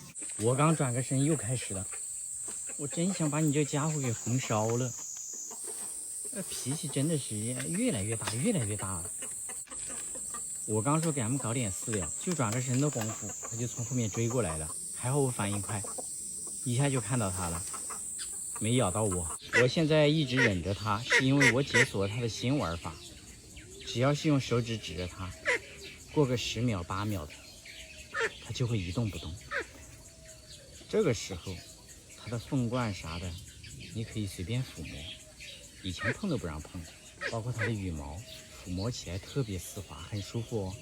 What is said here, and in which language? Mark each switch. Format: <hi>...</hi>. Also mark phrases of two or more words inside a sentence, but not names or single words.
<zh>我剛轉個身又開始了，我真想把你這家伙給紅燒了。脾氣真的是越來越大，越來越大了。我剛說給他們搞點饲料，就轉個身的功夫，他就從後面追過來了。還好我反應快，一下就看到他了。沒咬到我，我現在一直忍着它，是因為我解鎖了它的新玩法。只要是用手指指着它，過個10秒、8秒的，它就會一動不動。這個時候，它的鳳冠啥的，你可以隨便撫摸，以前碰都不讓碰，包括它的羽毛，撫摸起来特別絲滑，很舒服哦。</zh>